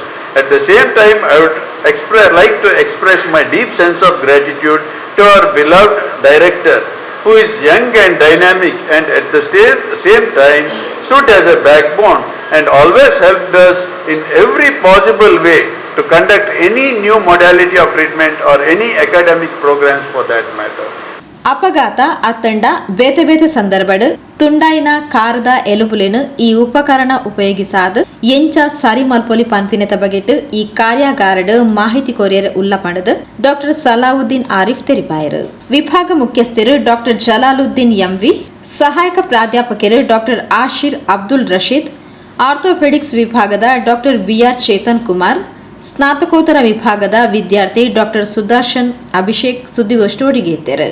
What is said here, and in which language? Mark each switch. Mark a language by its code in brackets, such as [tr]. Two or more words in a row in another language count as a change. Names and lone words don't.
[en] At the same time, I would like to express my deep sense of gratitude to our beloved director, who is young and dynamic and at the same time stood as a backbone and always helped us in every possible way to conduct any new modality of treatment or any academic programs for that matter. [tcy] ಅಪಘಾತ ಅತ್ತಂಡ ಬೇತೆ ಬೇತೆ ಸಂದರ್ಭಡ್ ತುಂಡಾಯಿನ ಕಾರದ ಎಲುಬುಲೆನು ಈ ಉಪಕರಣ ಉಪಯೋಗಿಸಾದ ಎಂಚ ಸರಿ ಮಲ್ಪೊಲಿ ಪನ್ಪಿನೆತ ಬಗೆಟ್ ಈ ಕಾರ್ಯಾಗಾರಡ್ ಮಾಹಿತಿ ಕೊರಿಯರ್ ಉಲ್ಲ ಪಂಡದು ಡಾಕ್ಟರ್ ಸಲಾವುದ್ದೀನ್ ಆರಿಫ್ ತೆರಿಪಾಯರು. [kn] ವಿಭಾಗ ಮುಖ್ಯಸ್ಥರು ಡಾಕ್ಟರ್ ಜಲಾಲುದ್ದೀನ್ ಎಂವಿ, ಸಹಾಯಕ ಪ್ರಾಧ್ಯಾಪಕರು ಡಾಕ್ಟರ್ ಆಶಿರ್ ಅಬ್ದುಲ್ ರಶೀದ್, ಆರ್ಥೋಪೆಡಿಕ್ಸ್ ವಿಭಾಗದ ಡಾಕ್ಟರ್ ಬಿಆರ್ ಚೇತನ್ ಕುಮಾರ್, ಸ್ನಾತಕೋತ್ತರ ವಿಭಾಗದ ವಿದ್ಯಾರ್ಥಿ ಡಾಕ್ಟರ್ ಸುದರ್ಶನ್ ಅಭಿಷೇಕ್ ಸುದ್ದಿಗೋಷ್ಠಿಗೆ ಇದ್ದಾರೆ.